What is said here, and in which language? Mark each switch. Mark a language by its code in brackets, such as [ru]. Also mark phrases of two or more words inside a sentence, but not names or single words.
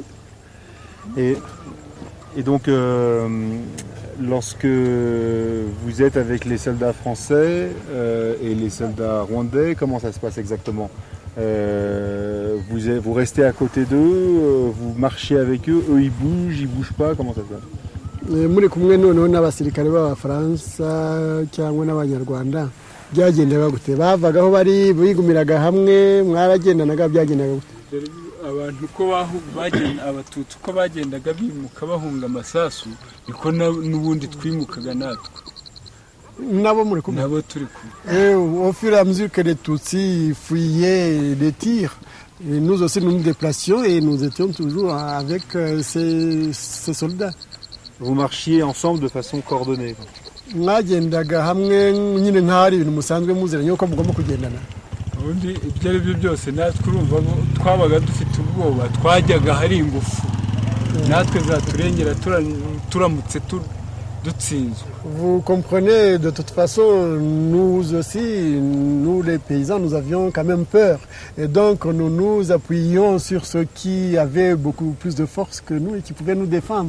[fr] Et donc lorsque vous êtes avec les soldats français et les soldats rwandais, comment ça se passe exactement? Vous restez à côté d'eux, vous marchez avec eux, eux ils bougent pas, comment ça se passe? [rw] Muri kumwe noneho n'abasirikare b'Abafaransa cyangwa n'Abanyarwanda byagendaga gute? Bavagaho bari bigumiraga hamwe mwaragendanaga byagendaga gute? Abantu ko abatutsi ko bagendaga bimuka bahunga amasasu niko n'ubundi twimukaga natwe. Nabo muri kumwe? Nabo turi kumwe. [fr] Au fur et à mesure que les Tutsis fuyaient les tirs, et nous aussi nous nous déplacions et nous étions toujours avec ces soldats. Vous marchiez ensemble de façon coordonnée? [rw] Mwagendaga hamwe nyine nk'ahari ibintu musanzwe muziranye uko mugomba kugendana. Ubundi ibyo ari byo byose natwe urumva twabaga dufite ubwoba twajyaga hari ingufu natwe zaturengera turamutse dutsinzwe. [fr] Vous comprenez, de toute façon, nous aussi, nous les paysans, nous avions quand même peur. Et donc, nous nous appuyions sur ceux qui avaient beaucoup plus de force que nous et qui pouvaient nous défendre.